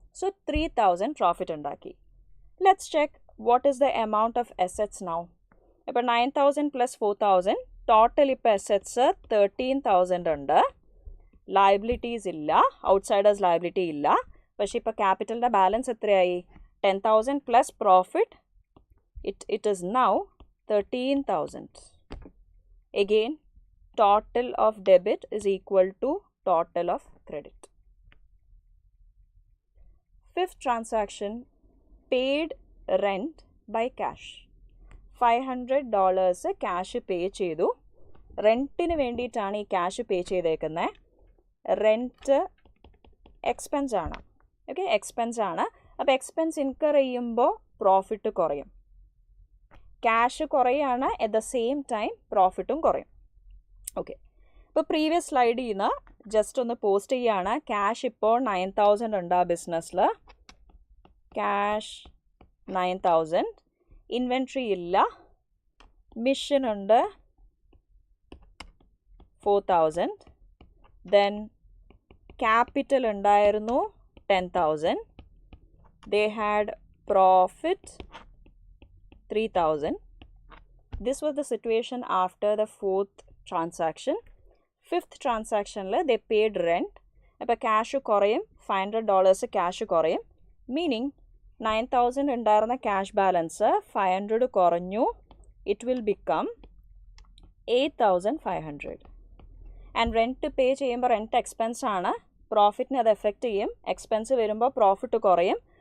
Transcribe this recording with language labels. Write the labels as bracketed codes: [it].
[ml] So 3000 profit ഉണ്ടാക്കി. [en] Let's check what is the amount of assets now. [ml] ഇപ്പോൾ 9000 plus 4000, total ഇപ്പോൾ assets 13000 ഉണ്ട്. Liabilities ഇല്ല, ഔട്ട്സൈഡേഴ്സ് ലയബിലിറ്റി ഇല്ല. പക്ഷേ ഇപ്പോൾ ക്യാപിറ്റലിൻ്റെ ബാലൻസ് എത്രയായി? [en] 10,000 plus profit, it is now 13,000. Again, total of debit is equal to total of credit. Fifth transaction, paid rent by cash. [ml] $500 cash pay ചെയ്തു. റെൻറ്റിന് വേണ്ടിയിട്ടാണ് ഈ ക്യാഷ് പേ ചെയ്തേക്കുന്നത്. റെൻറ്റ് എക്സ്പെൻസ് ആണ്. ഓക്കെ, എക്സ്പെൻസ് ആണ്. അപ്പോൾ എക്സ്പെൻസ് ഇൻകർ ചെയ്യുമ്പോൾ profit കുറയും. Cash കുറയാണ്, [en] at the same time [ml] പ്രോഫിറ്റും കുറയും. ഓക്കെ, ഇപ്പോൾ പ്രീവിയസ് സ്ലൈഡിൽ നിന്ന് ജസ്റ്റ് ഒന്ന് പോസ്റ്റ് ചെയ്യുകയാണ്. ക്യാഷ് ഇപ്പോൾ 9000 ഉണ്ട് ആ ബിസിനസ്സിൽ. ക്യാഷ് 9000, ഇൻവെൻട്രി ഇല്ല, മിഷൻ ഉണ്ട് 4000, ദെൻ ക്യാപിറ്റൽ ഉണ്ടായിരുന്നു 10,000, [en] they had profit 3,000. This was the situation after the fourth transaction. Fifth transaction they paid rent. [ml] അപ്പോൾ ക്യാഷ് കുറയും, $500 ക്യാഷ് കുറയും. മീനിങ് 9000 ഉണ്ടായിരുന്ന ക്യാഷ് ബാലൻസ് 500 കുറഞ്ഞു. [en] It will become 8500. [ml] And rent pay ചെയ്യുമ്പോൾ rent expense ആണ്. പ്രോഫിറ്റിനെ അത് effect ചെയ്യും. എക്സ്പെൻസ് വരുമ്പോൾ പ്രോഫിറ്റ് കുറയും.